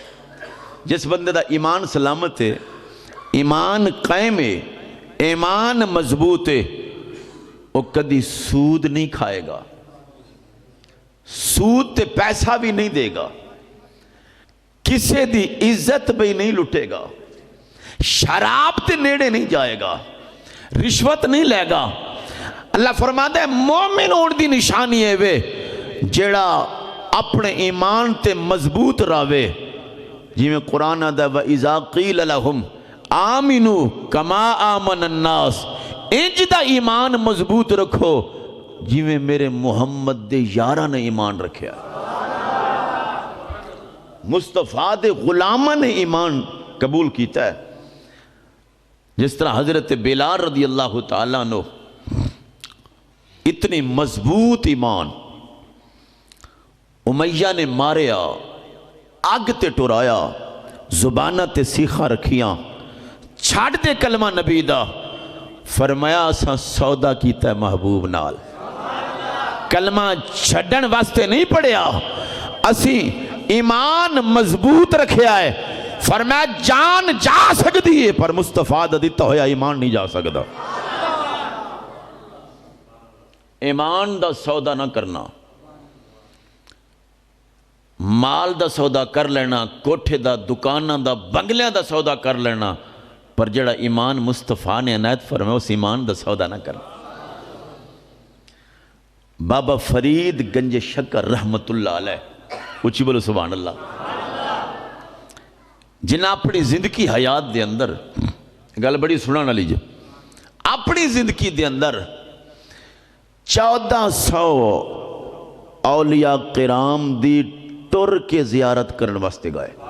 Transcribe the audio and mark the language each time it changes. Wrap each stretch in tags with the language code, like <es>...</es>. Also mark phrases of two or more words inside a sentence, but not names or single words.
<pa>جس بندے دا ایمان سلامت ہے، ایمان قائم ہے، ایمان مضبوط ہے، وہ کدی سود نہیں کھائے گا، سود تے پیسہ بھی نہیں دے گا، کسے دی عزت بھی نہیں لٹے گا، شراب تے نیڑے نہیں جائے گا، رشوت نہیں لے گا۔ اللہ فرماتا ہے مومن ہون دی نشانی ہے وے جیڑا اپنے ایمان تے مضبوط راوے، جی میں قرآن آدھا</pa> <ar>وَإِذَا قِيلَ لَهُمْ آمِنُوا كَمَا آمَنَ النَّاسِ،</ar> <pa>انج دا ایمان مضبوط رکھو جی میں میرے محمد دے یارہ نے ایمان رکھیا، مصطفیٰ دے غلامہ نے ایمان قبول کیتا ہے۔ جس طرح حضرت بلال رضی اللہ تعالیٰ عنہ اتنی مضبوط ایمان، امیہ نے ماریا، آگ تے ٹرایا، زبانہ تے سیخا رکھیاں، چھاڑ دے کلمہ نبی دا، فرمایا اساں سودا کیتا ہے محبوب نال، کلمہ چھڑن واسطے نہیں پڑیا، اسی ایمان مضبوط رکھیا ہے، فرمایا جان جا سکتی ہے پر مصطفیٰ دا دیتا ہویا ایمان نہیں جا سکتا۔ ایمان دا سودا نہ کرنا، مال دا سودا کر لینا، کوٹھے دا، دکانہ دا، بنگلیاں دا سودا کر لینا، پر جڑا ایمان مصطفیٰ نے عنایت فرمایا اس ایمان دا سودا نہ کرنا۔ بابا فرید گنج شکر رحمت اللہ علیہ، اچھی بولو</pa> <ar>سبحان اللہ،</ar> <pa>جنہ اپنی زندگی حیات دے اندر، گل بڑی سنانا لیجئے، اپنی زندگی دے اندر 1400 اولیاء کرام دی ٹر کے زیارت کرن واسطے گئے۔</pa>